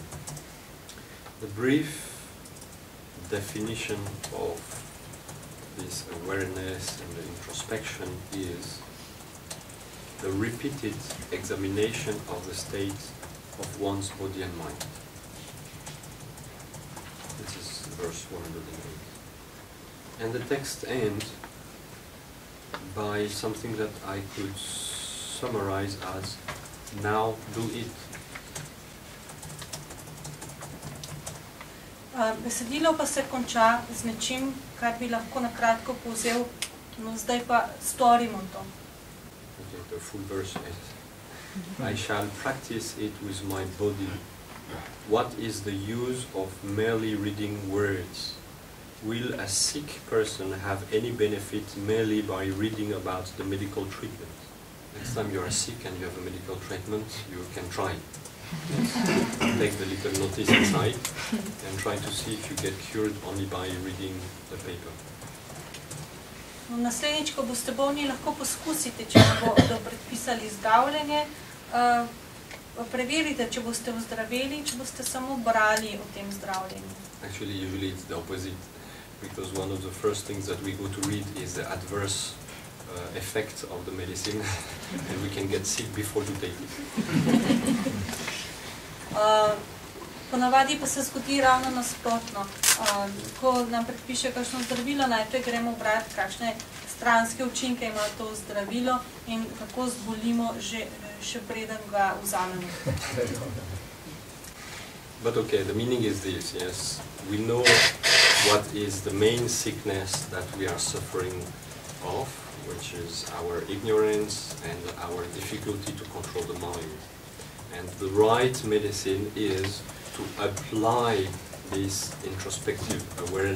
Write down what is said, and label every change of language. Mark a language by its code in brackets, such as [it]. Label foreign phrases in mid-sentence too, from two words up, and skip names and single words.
[en] The brief definition of this awareness and the introspection is the repeated examination of the state of one's body and mind. This is verse 108. And the text ends by something that I could summarize as, now do it. [sl] Besedilo pa se konča z nečim, kar bi lahko na kratko povzel, no zdaj pa storimo to. [en] Okay, the full verse is, I shall practice it with my body. What is the use of merely reading words? Will a sick person have any benefit merely by reading about the medical treatment? Next time you are sick and you have a medical treatment, you can try. Take the little notice inside and try to see if you get cured only by reading the paper. [sl] Naslednjič, ko boste bolni, lahko poskusite, če bodo predpisali zdravljenje, preverite, če boste ozdraveli, če boste samo brali o tem zdravljenju. [en] Actually, usually it's the opposite, because one of the first things that we go to read is the adverse effect of the medicine, and we can get sick before you take it. [sl] Ponavadi pa se zgodi ravno nasprotno. Ko nam predpiše kakšno zdravilo, najprej gremo brati, kakšne stranske učinke ima to zdravilo in kako zbolimo še preden ga vzamemo. [en] But okay, the meaning is this, yes. We know what is the main sickness that we are suffering of, which is our ignorance and our difficulty to control the mind. And the right medicine is to apply this introspective awareness.